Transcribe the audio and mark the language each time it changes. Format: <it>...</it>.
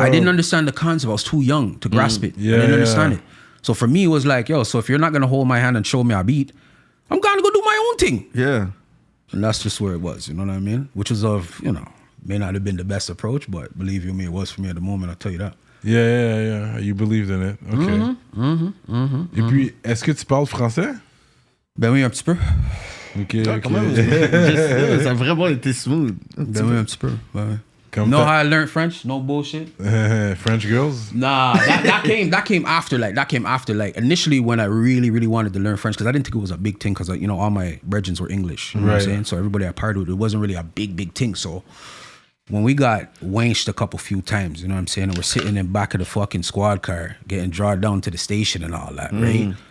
<en>I didn't understand the concept. I was too young to grasp it. I didn't understand it. So for me, it was like, yo, so if you're not going to hold my hand and show me a beat, I'm going to go do my own thing. Yeah. And that's just where it was, you know what I mean? Which was may not have been the best approach, but believe you me, it was for me at the moment, I'll tell you that. Yeah. You believed in it. Okay.</en> <fr>Et puis, est-ce que tu parles français? Ben oui, un petit peu. Ok. Ça a vraiment été smooth. Ben oui, un petit peu.</fr> <en>You know how I learned French? No bullshit. French girls? Nah, that came after. Like initially when I really, really wanted to learn French, because I didn't think it was a big thing, because you know all my brethren were English. You know what I'm saying? So everybody I partied with, it wasn't really a big thing. So when we got wanched a few times, you know what I'm saying, and we're sitting in back of the fucking squad car, getting drawn down to the station and all that, right?</en>